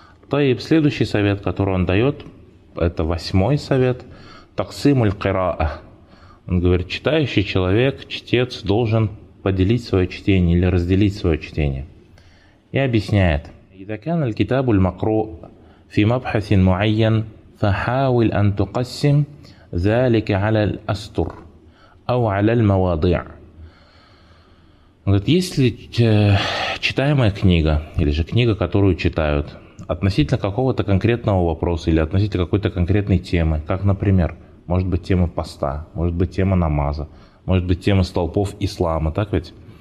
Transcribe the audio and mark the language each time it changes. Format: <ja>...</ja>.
<ru>Тайб, следующий совет, который он дает, это восьмой совет.</ru> <ar>Таксим аль-Кираа.</ar> <ru>Он говорит, читающий человек, чтец, должен поделить свое чтение или разделить свое чтение. И объясняет.</ru> <ar>«Идакан аль-китабу аль-макру фи мабхасин муайян فحاول أن تقسم ذلك على الأسطر أو على المواضيع.</ar> <ru>Говорит, если читаемая книга, или же книга, которую читают, относительно какого-то конкретного вопроса или относительно какой-то конкретной темы, как, например, может быть тема поста, может быть тема намаза, может быть тема столпов ислама, так ведь?</ru>